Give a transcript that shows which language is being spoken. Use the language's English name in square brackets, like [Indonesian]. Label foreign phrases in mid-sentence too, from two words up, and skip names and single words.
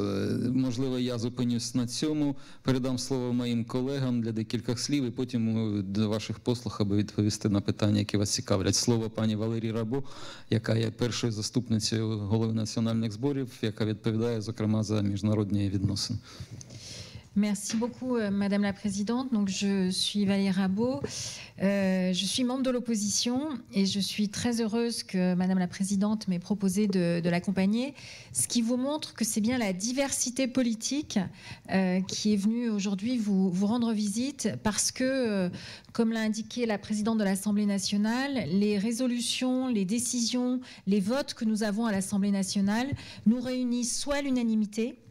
[Ukrainian] Можливо, я зупинюсь на цьому, передам слово моїм колегам для декількох слів і потім до ваших послуг, аби відповісти на питання, які вас цікавлять. Слово пані Валерії Рабо, яка є першою заступницею голови національних зборів, яка відповідає, зокрема, за міжнародні відносини. [French] Merci beaucoup, Madame la Présidente. Donc, je suis Valérie Rabault, je suis membre de l'opposition et je suis très heureuse que Madame la Présidente m'ait proposé de l'accompagner, ce qui vous montre que c'est bien la diversité politique qui est venue aujourd'hui vous rendre visite parce que, comme l'a indiqué la Présidente de l'Assemblée nationale, les résolutions, les décisions, les votes que nous avons à l'Assemblée nationale nous réunissent soit à l'unanimité,